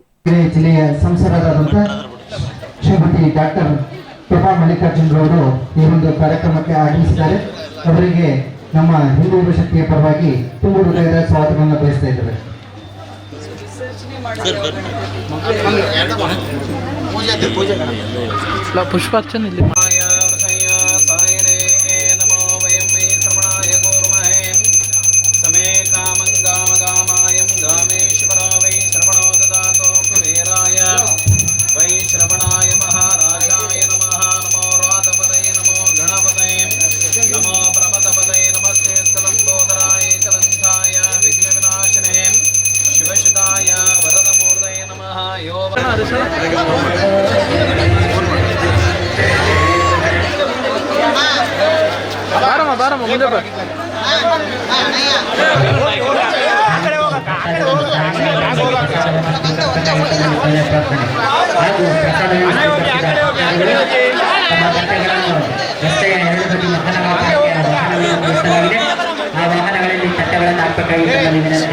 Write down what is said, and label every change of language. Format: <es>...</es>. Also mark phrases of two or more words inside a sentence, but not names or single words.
<kn>ಜಿಲ್ಲೆಯ ಸಂಸದರಾದಂತಹ ಶ್ರೀಮತಿ ಡಾಕ್ಟರ್ ಪ್ರಭಾ ಮಲ್ಲಿಕಾರ್ಜುನ್ ರವರು ಈ ಒಂದು ಕಾರ್ಯಕ್ರಮಕ್ಕೆ ಆಗಮಿಸಿದ್ದಾರೆ. ಅವರಿಗೆ ನಮ್ಮ ಹಿಂದೂ ಯುವ ಶಕ್ತಿಯ ಪರವಾಗಿ ತುಂಬು ಹೃದಯದ ಸ್ವಾಗತವನ್ನು ಬಯಸ್ತಾ ಇದ್ದೇವೆ. ಪುಷ್ಪಾರ್ಚನೆ ಇಲ್ಲಿ</kn> <sa>श्रवणाय महाराजाय नमः। नमो राधपदये, नमो गणपतये, नमो प्रमथपदये, नमस्ते स्थलंबोदराय कदंताय विघ्नविनाशने शिवसुताय वरदमूर्तये नमः। यो</sa> <kn>ಬಾರಮ್ಮ ಮುಂದೆ ಬಾ. ಹಾಗೂ ರಸ್ತೆಯ ಎರಡು ಬದಿ ವಾಹನಗಳನ್ನು ಆ ವಾಹನಗಳಲ್ಲಿ ತಟ್ಟೆಗಳನ್ನು ಹಾಕಬೇಕಾಗಿತ್ತು ವಿನಂತಿ.</kn>